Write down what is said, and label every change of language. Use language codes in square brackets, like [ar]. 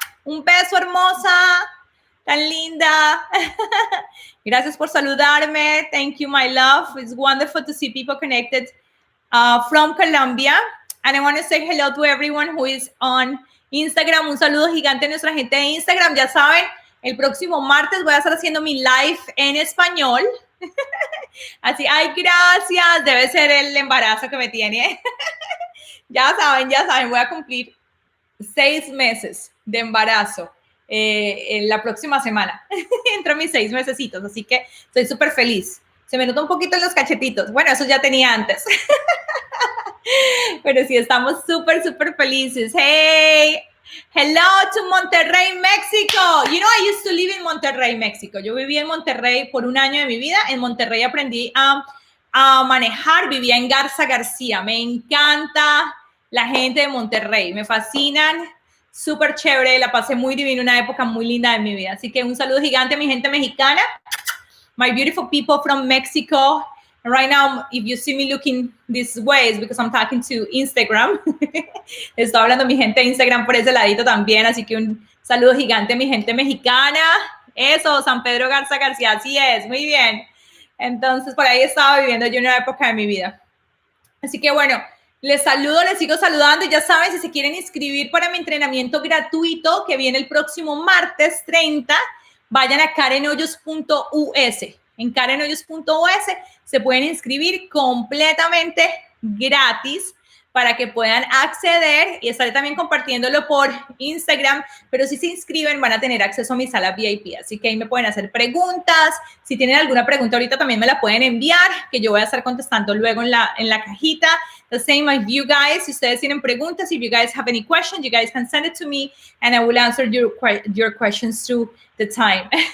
[es] Un beso, hermosa. Tan linda. Gracias por saludarme. [en] Thank you, my love. It's wonderful to see people connected from Colombia. And I want to say hello to everyone who is on Instagram. [es] Un saludo gigante a nuestra gente de Instagram. Ya saben, el próximo martes voy a estar haciendo mi live en español. Así, ay, gracias. Debe ser el embarazo que me tiene. Ya saben, voy a cumplir 6 meses de embarazo. La próxima semana, entre mis 6 mesecitos, así que estoy súper feliz. Se me nota un poquito en los cachetitos. Bueno, eso ya tenía antes. Pero sí, estamos súper, súper felices. [en] Hey, hello to Monterrey, México. You know, I used to live in Monterrey, México. [es] Yo viví en Monterrey por un año de mi vida. En Monterrey aprendí a manejar. Vivía en Garza García. Me encanta la gente de Monterrey. Me fascinan. Súper chévere, la pasé muy divina, una época muy linda de mi vida. Así que un saludo gigante a mi gente mexicana, [en] my beautiful people from Mexico. And right now, if you see me looking this way, it's because I'm talking to Instagram. [es] Estoy hablando a mi gente de Instagram por ese ladito también, así que un saludo gigante a mi gente mexicana. Eso, San Pedro Garza García, así es, muy bien. Entonces, por ahí estaba viviendo yo una época de mi vida. Así que bueno, les saludo, les sigo saludando y ya saben, si se quieren inscribir para mi entrenamiento gratuito que viene el próximo martes 30, vayan a karenhoyos.us. En karenhoyos.us se pueden inscribir completamente gratis para que puedan acceder, y estaré también compartiéndolo por Instagram, pero si se inscriben van a tener acceso a mi sala VIP, así que ahí me pueden hacer preguntas. Si tienen alguna pregunta ahorita también me la pueden enviar, que yo voy a estar contestando luego en la cajita. [en] The same as you guys. [es] Si ustedes tienen preguntas, [en] if you guys have any questions, you guys can send it to me and I will answer your questions through the time.